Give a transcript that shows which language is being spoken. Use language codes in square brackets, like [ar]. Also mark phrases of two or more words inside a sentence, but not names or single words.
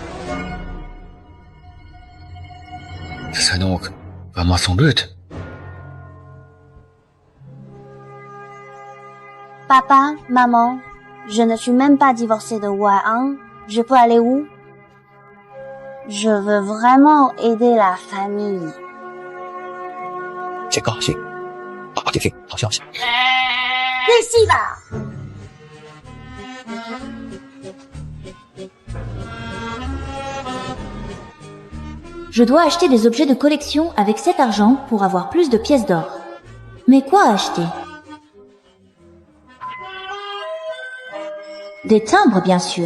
[fr] Ce serait donc vraiment son but. Papa, maman, je ne suis même pas divorcée de Wang. Je peux aller où? Je veux vraiment aider la famille. [zh] 先高兴，爸爸听听好消息。 [fr] Ici va. Je dois acheter des objets de collection avec cet argent pour avoir plus de pièces d'or. Mais quoi acheter? Des timbres, bien sûr.